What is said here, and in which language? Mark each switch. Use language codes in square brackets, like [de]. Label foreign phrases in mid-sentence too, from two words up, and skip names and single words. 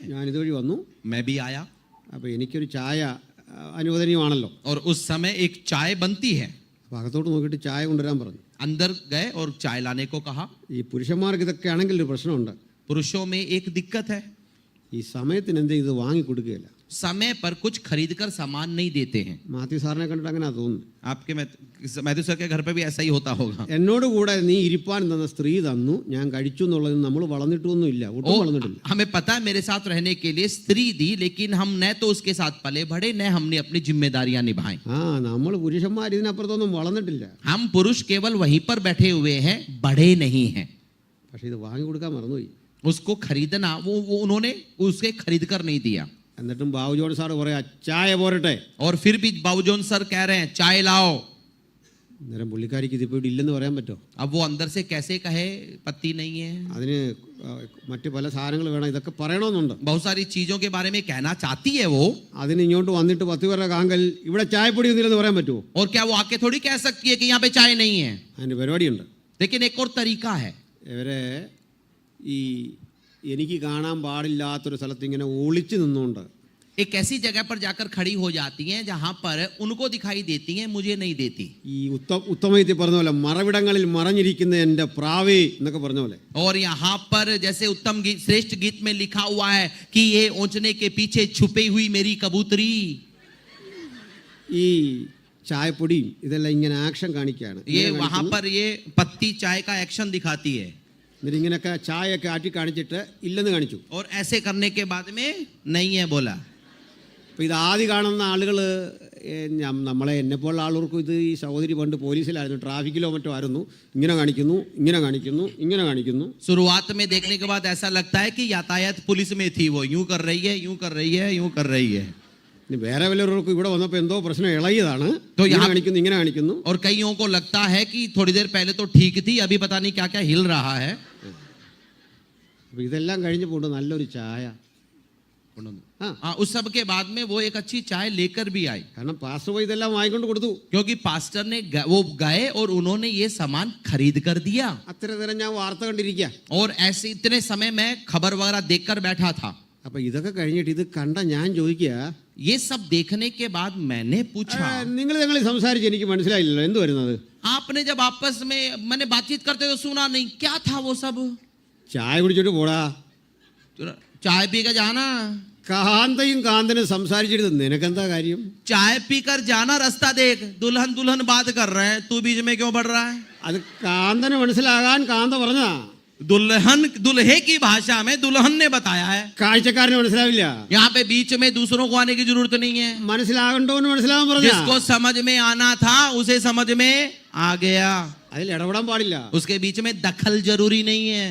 [ml] ഞാൻ ഇതുവഴി വന്നു. [hi] मैं भी आया. [ml] അപ്പോൾ എനിക്കൊരു ചായ അനുവദനീയമാണല്ലോ. [hi] और उस समय एक चाय बनती है. [ml] അപ്പോൾ അകത്തോട്ട് നോക്കിയിട്ട് ചായ കൊണ്ടുവരാൻ പറഞ്ഞു. [hi] अंदर गए और चाय लाने को कहा. [ml] ഈ പുരുഷന്മാർക്ക് ഇതൊക്കെ ആണെങ്കിൽ ഒരു പ്രശ്നമുണ്ട്. [hi] पुरुषों में एक दिक्कत है, [ml] ഈ സമയത്തിന് എന്ത് ഇത് വാങ്ങി കൊടുക്കുകയില്ല. [hi] समय पर कुछ खरीद कर सामान नहीं देते हैं. [ml] മാത്യു സാറിനെ കണ്ടിട്ട് അങ്ങനെ തോന്നുന്നു. [hi] आपके मैथ्यू सर के घर पे भी ऐसा ही होता होगा. [ml] എന്നോട് കൂടെ നീ ഇരിപ്പാൻ തന്ന സ്ത്രീ തന്നു, ഞാൻ കഴിച്ചു എന്നുള്ളത് നമ്മൾ വളർന്നിട്ടൊന്നും ഇല്ല, ഒട്ടും വളർന്നിട്ടില്ല. [hi] हमें पता है मेरे साथ रहने के लिए स्त्री दी, लेकिन हम न तो उसके साथ पले बढ़े न हमने अपनी जिम्मेदारियां निभाई. [ml] നമ്മൾ പുരുഷന്മാർ ഇതിനപ്പുറത്തൊന്നും വളർന്നിട്ടില്ല. [hi] हम पुरुष केवल वहीं पर बैठे हुए हैं, बढ़े नहीं हैं. [ml] പക്ഷെ ഇത് വാങ്ങി കൊടുക്കാൻ മറന്നുപോയി. [hi] उसको खरीदना वो उन्होंने उसके खरीद कर नहीं दिया. [ml] എന്നിട്ടും ബാബു ജോൺ സാർ പറയാ ചായ പോരട്ടെ. [hi] और फिर भी बाबूजोन सर कह रहे हैं चाय लाओ. [ml] അന്നേരം പുള്ളിക്കാരിക്ക് ഇതിപ്പോ ഇവിടെ ഇല്ലെന്ന് പറയാൻ പറ്റുമോ. [hi] अब वो अंदर से कैसे कहे पत्ती नहीं है. [ml] അതിന് മറ്റു പല സാധനങ്ങൾ വേണം, ഇതൊക്കെ പറയണമെന്നുണ്ട്. [hi] बहुत सारी चीजों के बारे में कहना चाहती है वो. [ml] അതിന് ഇങ്ങോട്ട് വന്നിട്ട് 10 പേരുടെ കാങ്കൽ ഇവിടെ ചായപ്പൊടി ഒന്നുമില്ലെന്ന് പറയാൻ പറ്റുമോ. [hi] और क्या वो आके थोड़ी कह सकती है कि यहाँ पे चाय नहीं है. [ml] അതിന്റെ പരിപാടിയുണ്ട്. [hi] लेकिन एक और तरीका है. [ml] ഇവരെ ഈ എനിക്ക് കാണാൻ പാടില്ലാത്തൊരു സ്ഥലത്ത് ഇങ്ങനെ ഒളിച്ചു നിന്നുകൊണ്ട് [hi] एक ऐसी जगह पर जाकर खड़ी हो जाती हैं जहां पर उनको दिखाई देती हैं, मुझे नहीं देती. [ml] ഈ ഉത്തമത്തിൽ പറഞ്ഞ പോലെ മറവിടങ്ങളിൽ മറഞ്ഞിരിക്കുന്ന എൻ്റെ പ്രാവേ എന്നൊക്കെ പറഞ്ഞ പോലെ. [hi] और यहाँ पर जैसे उत्तम गीत, श्रेष्ठ गीत में लिखा हुआ है कि ये ओंचने के पीछे छुपी हुई मेरी कबूतरी. [ml] ഈ ചായപ്പൊടിയും ഇതെല്ലാം ഇങ്ങനെ ആക്ഷൻ കാണിക്കുകയാണ്. [hi] ये वहां पर ये पत्ती चाय का एक्शन दिखाती है. [ml] എന്നിട്ട് ഇങ്ങനെയൊക്കെ ചായയൊക്കെ ആറ്റി കാണിച്ചിട്ട് ഇല്ലെന്ന് കാണിച്ചു. [hi] और ऐसे करने के बाद में नहीं है बोला. [ml] അപ്പോൾ ഇത് ആദ്യം കാണുന്ന ആളുകൾ നമ്മളെ എന്നെപ്പോലുള്ള ആളുകൾക്കും ഇത് ഈ സഹോദരി പണ്ട് പോലീസിലായിരുന്നു, ട്രാഫിക്കിലോ മറ്റോ ആയിരുന്നു, ഇങ്ങനെ കാണിക്കുന്നു ഇങ്ങനെ കാണിക്കുന്നു ഇങ്ങനെ കാണിക്കുന്നു. [hi] शुरुआत में देखने के बाद ऐसा लगता है कि यातायात पुलिस में थी, वो यूं कर रही है यूं कर रही है यूं कर रही है. [ml] ഇനി വേറെ വല്ലവർക്കും ഇവിടെ വന്നപ്പോൾ എന്തോ പ്രശ്നം ഇളകിയതാണ്, [hi] तो [ml] ഇങ്ങനെ [hi] यहाँ [ml] കാണിക്കുന്നു ഇങ്ങനെ കാണിക്കുന്നു. [hi] और कईयों को लगता है कि थोड़ी देर पहले तो ठीक थी, अभी पता नहीं क्या क्या हिल रहा है. [ml] അപ്പോൾ ഇതെല്ലാം കഴിഞ്ഞപ്പോൾ നല്ലൊരു ചായ. [hi] हाँ, उस सब के बाद में वो एक अच्छी चाय लेकर भी आई. [ml] കാരണം പാസ്റ്റർ പോയി ഇതെല്ലാം വാങ്ങിക്കൊണ്ട് കൊടുത്തു. [hi] क्योंकि पास्टर ने वो गए और उन्होंने ये सामान खरीद कर दिया. [ml] അത്ര നേരം ഞാൻ വാർത്ത കണ്ടിരിക്കുക. [hi] और ऐसे इतने समय मैं खबर वगैरह देखकर बैठा था. [ml] അപ്പോൾ ഇതൊക്കെ കഴിഞ്ഞിട്ട് ഇത് കണ്ട ഞാൻ ചോദിക്കുക, [hi] ये सब देखने के बाद मैंने पूछा, [ml] നിങ്ങൾ സംസാരിച്ച് എനിക്ക് മനസ്സിലായില്ലല്ലോ എന്ത് വരുന്നത്. [hi] आपने जब आपस में मैंने बातचीत करते हुए सुना नहीं, क्या था वो सब. [ml] ചായ കുടിച്ചിട്ട് പോടാ, [hi] चाय पी कर जाना. [ml] കാന്തയും കാന്തനും സംസാരിച്ചിട്ട് നിനക്കെന്താ കാര്യം. [hi] चाय पीकर जाना, रास्ता देख, दुल्हन दुल्हन बात कर रहे हैं, तू बीच में क्यों बढ़ रहा है. [ml] അത് കാന്തന് മനസ്സിലാകാൻ കാന്ത പറഞ്ഞതാ. [hi] दुल्हन दुल्हे की भाषा में दुल्हन ने बताया है. [ml] കാഴ്ചക്കാരന് മനസ്സിലാവില്ല. [hi] यहाँ पे बीच में दूसरों को आने की जरूरत नहीं है. [ml] മനസ്സിലാകണ്ടോന്ന് മനസ്സിലാവാൻ പറഞ്ഞ. [hi] जिसको समझ में आना था उसे समझ में आ गया. [ml] അതിൽ ഇടപെടാൻ പാടില്ല. [hi] उसके बीच में दखल जरूरी नहीं है.